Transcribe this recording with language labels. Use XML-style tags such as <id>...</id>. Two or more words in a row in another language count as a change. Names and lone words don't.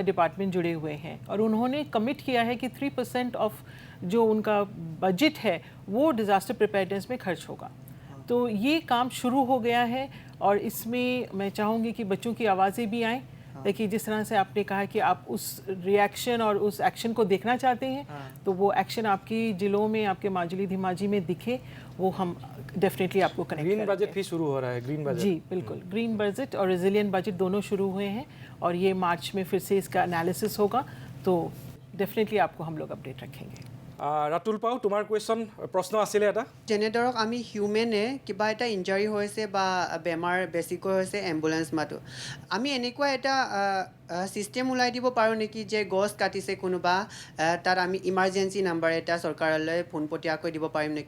<hi>डिपार्टमेंट जुड़े हुए हैं और उन्होंने कमिट किया है कि 3% ऑफ जो उनका बजट है वो</hi> <en>disaster preparedness</en> <hi>में खर्च होगा तो ये काम शुरू हो गया है और इसमें मैं चाहूँगी कि बच्चों की आवाज़ें भी आएँ देखिए जिस तरह से आपने कहा कि आप उस रिएक्शन और उस एक्शन को देखना चाहते हैं तो वो एक्शन आपकी जिलों में आपके माजुली धीमाजी में दिखे वो हम डेफिनेटली आपको कनेक्ट</hi> <en>green budget</en> <hi>भी शुरू हो रहा है</hi> <en>green budget</en> <hi>जी बिल्कुल</hi> <en>green budget</en> <hi>और</hi> <en>resilient budget</en> <hi>दोनों शुरू हुए हैं और ये मार्च में फिर से इसका एनालिसिस होगा तो डेफिनेटली आपको हम लोग अपडेट रखेंगे</hi> <as>ৰাতুল পাও তোমাৰ কুৱেশ্যন প্ৰশ্ন আছিলে এটা যেনে ধৰক আমি হিউমেনে কিবা এটা ইনজাৰি হৈছে বা বেমাৰ বেছিকৈ হৈছে এম্বুলেঞ্চ মাতো আমি এনেকুৱা এটা ছিষ্টেম ওলাই দিব পাৰোঁ নেকি যে গছ কাটিছে কোনোবা তাত আমি</as> <en>emergency number</en> <as>এটা চৰকাৰলৈ পোনপটীয়াকৈ দিব পাৰিম নেকি</as>